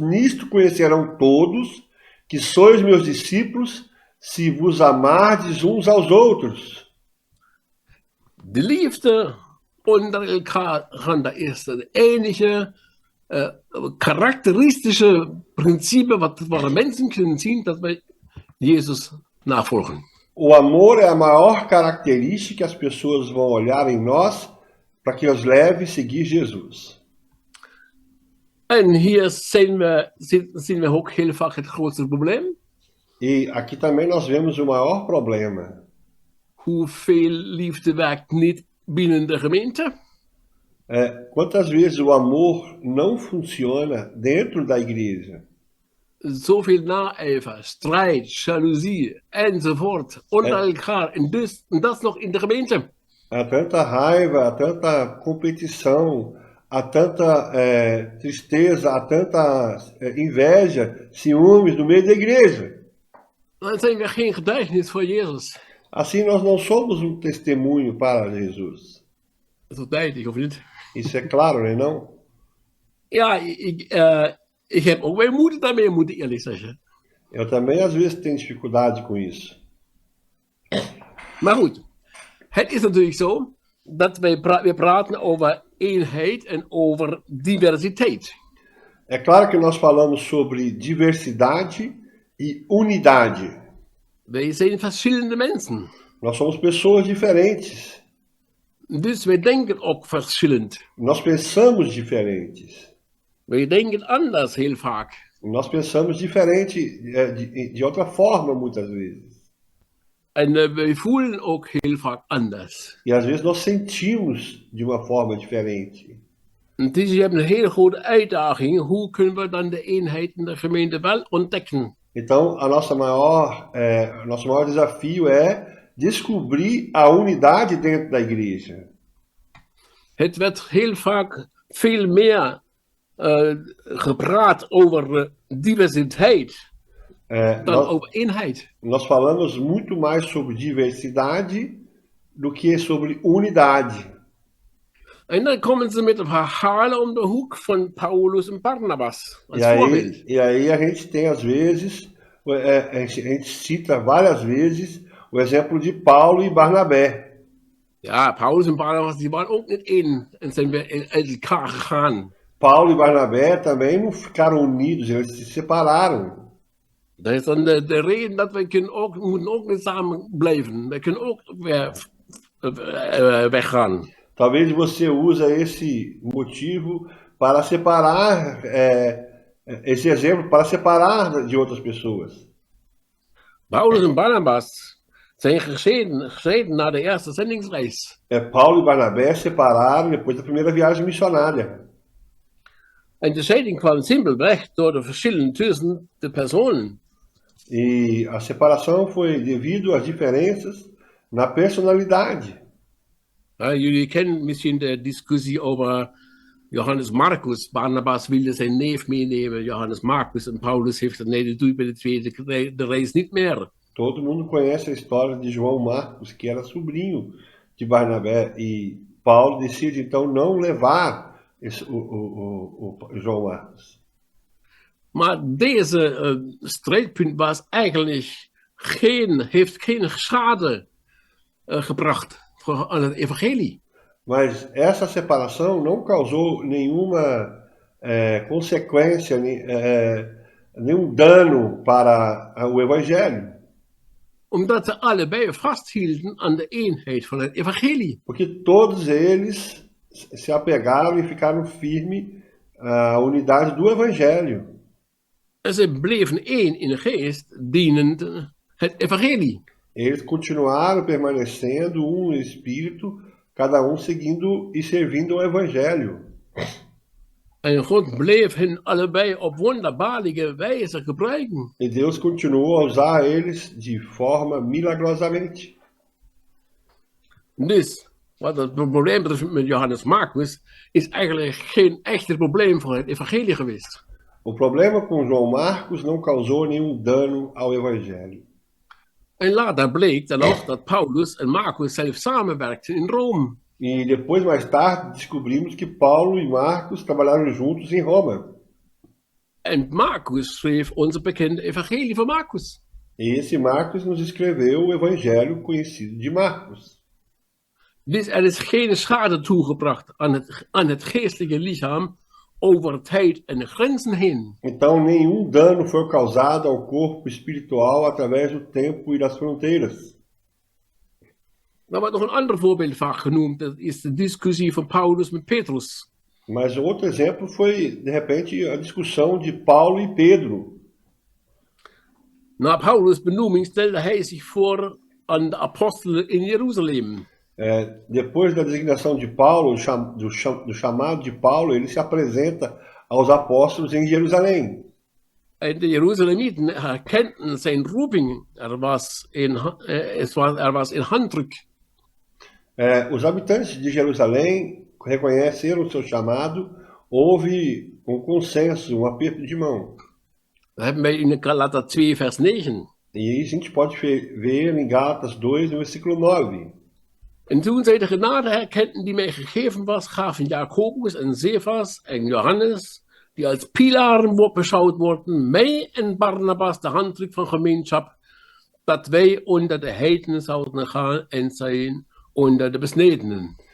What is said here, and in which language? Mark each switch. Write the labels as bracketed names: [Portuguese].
[Portuguese] Nisto conhecerão todos que sois meus discípulos, se vos amardes uns aos outros. [Dutch] De liefde onder elkaar is het enige karakteristische principe waar mensen kunnen zien dat wij Jezus navolgen. [Portuguese] O amor é a maior característica que as pessoas vão olhar em nós para que os leve a seguir Jesus. [Dutch] En hier zien we ook heel vaak het grootste probleem. [Portuguese] E aqui também nós vemos o maior problema. [Dutch] Hoeveel liefde werkt niet binnen de gemeente? [Portuguese] Quantas vezes o amor não funciona dentro da igreja? [Dutch] Zoveel naijver, strijd, jaloezie enzovoort onder elkaar. En dat nog in de gemeente. [Portuguese] Há tanta raiva, há tanta competição, há tanta tristeza, há tanta inveja, ciúmes no meio da igreja. [Dutch] Dan zijn we geen getuigenis voor Jezus. [Portuguese] Assim nós não somos um testemunho para Jesus. [Dutch] Dat is wel duidelijk, of niet? [Portuguese] Isso é claro, né, não? [Dutch] Ja, ik heb ook mijn moeder daarmee, moet ik eerlijk zeggen. [Portuguese] Eu também às vezes tenho dificuldade com isso. [Dutch] Maar goed, het is natuurlijk zo dat we praten over eenheid en over diversiteit. [Portuguese] É claro que nós falamos sobre diversidade e unidade. [Dutch] Wij zijn verschillende mensen. [Portuguese] Nós somos pessoas diferentes. [Dutch] Dus wij denken ook verschillend. [Portuguese] Nós pensamos diferentes. [Dutch] Wij denken anders heel vaak. [Portuguese] Nós pensamos diferente, de outra forma, muitas vezes. [Dutch] En wij voelen ook heel vaak anders. [Portuguese] E às vezes nós sentimos de uma forma diferente. [Dutch] Dus je hebt een hele grote uitdaging. Hoe kunnen we dan de eenheid in de gemeente wel ontdekken? [Portuguese] Então, nosso maior desafio é descobrir a unidade dentro da igreja. [Dutch] Het werd heel vaak veel meer gepraat over diversiteit dan over eenheid. [Portuguese] Nós falamos muito mais sobre diversidade do que sobre unidade. [Dutch] En dan komen ze met verhalen om de hoek van Paulus en Barnabas als voorbeeld. [Portuguese] E aí a gente tem às vezes, a gente cita várias vezes o exemplo de Paulo e Barnabé. [Dutch] Ja, Paulus en Barnabas die waren ook niet één en zijn weer uit elkaar gegaan. [Portuguese] Paulo e Barnabé também não ficaram unidos, eles se separaram. [Dutch] Dat is dan de reden dat we moeten ook niet samen blijven. We kunnen ook weer weggaan. [Portuguese] Talvez você use esse motivo para separar, esse exemplo para separar de outras pessoas. [Dutch] Paulus en Barnabas zijn gescheiden na de eerste zendingsreis. [Portuguese] Paulo e Barnabé separaram depois da primeira viagem missionária. [Dutch] En de scheiding kwam simpelweg door de verschillen tussen de personen. [Portuguese] E a separação foi devido às diferenças na personalidade. [Dutch] Jullie kennen misschien de discussie over Johannes Marcus. Barnabas wilde zijn neef meenemen, Johannes Marcus. En Paulus heeft nee, dat doe ik bij de tweede reis niet meer. [Portuguese] Todo mundo conhece a história de João Marcos, que era sobrinho de Barnabé. E Paulo decide então não levar o João Marcos. [Dutch] Maar deze strijdpunt was eigenlijk heeft geen schade gebracht aan het evangelie. [Portuguese] Mas essa separação não causou nenhuma consequência nenhum dano para o evangelho. [Dutch] Omdat ze allebei vasthielden aan de eenheid van het evangelie. [Portuguese] Porque todos eles se apegaram e ficaram firmes à unidade do evangelho. [Dutch] En ze bleven één in de geest, dienend het evangelie. [Portuguese] Eles continuaram permanecendo um espírito, cada um seguindo e servindo ao evangelho. [Dutch] En God bleef hen allebei op wonderbaarlijke wijze gebruiken. [Portuguese] E Deus continuou a usar eles de forma milagrosamente. [Dutch] Dus, wat het probleem betreft met Johannes Marcus, is eigenlijk geen echte probleem voor het evangelie geweest. [Portuguese] O problema com João Marcos não causou nenhum dano ao evangelho. [Dutch] En later bleek dan ook dat Paulus en Marcus zelf samenwerkten in Rome. [Portuguese] E depois, mais tarde, descobrimos que Paulo e Marcos trabalharam juntos em Roma. [Dutch] En Marcus schreef onze bekende evangelie van Marcus. [Portuguese] E esse Marcos nos escreveu o evangelho conhecido de Marcos. [Dutch] Dus er is geen schade toegebracht aan het geestelijke lichaam over tijd en grenzen heen. [Portuguese] Então, nenhum dano foi causado ao corpo espiritual através do tempo e das fronteiras. [Dutch] Dan wordt nog een ander voorbeeld vaak genoemd. Dat is de discussie van Paulus met Petrus. [Portuguese] Mas outro exemplo foi, de repente, a discussão de Paulo e Pedro. [Dutch] Na Paulus' benoeming stelde hij zich voor aan de apostelen in Jeruzalem. [Portuguese] Depois da designação de Paulo, do chamado de Paulo, ele se apresenta aos apóstolos em Jerusalém. [Dutch] En de Jeruzalemieten herkenden zijn roeping. Er was een handdruk. [Portuguese] Os habitantes de Jerusalém reconheceram o seu chamado, houve um consenso, um aperto de mão. [Dutch] Dat hebben wij in Galater 2 vers 9. [Portuguese] E isso a gente pode ver em Gálatas 2, no versículo 9. [Dutch] En toen zij de genade herkenden die mij gegeven was, gaven Jacobus en Cephas en Johannes, die als pilaren beschouwd worden, mij en Barnabas de handdruk van gemeenschap, dat wij onder de heidenen zouden gaan en zijn onder de besnedenen.